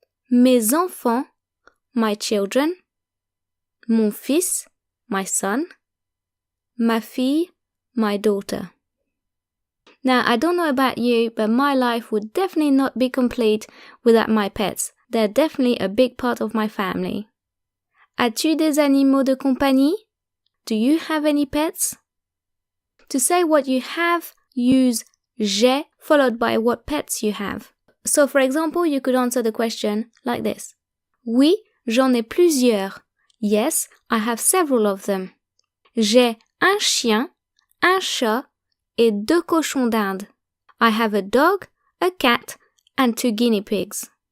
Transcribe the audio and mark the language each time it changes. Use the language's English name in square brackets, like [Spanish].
[French] Mes enfants, [English] my children. [French] Mon fils, [English] my son. [French] Ma fille, [English] my daughter. Now, I don't know about you, but my life would definitely not be complete without my pets. They're definitely a big part of my family. [French] As-tu des animaux de compagnie? [English] Do you have any pets? To say what you have, use j'ai followed by what pets you have. So, for example, you could answer the question like this. [French] Oui, j'en ai plusieurs. [English] Yes, I have several of them. [French] J'ai un chien, un chat, et 2 cochons d'Inde. [English] I have a dog, a cat, and 2 guinea pigs.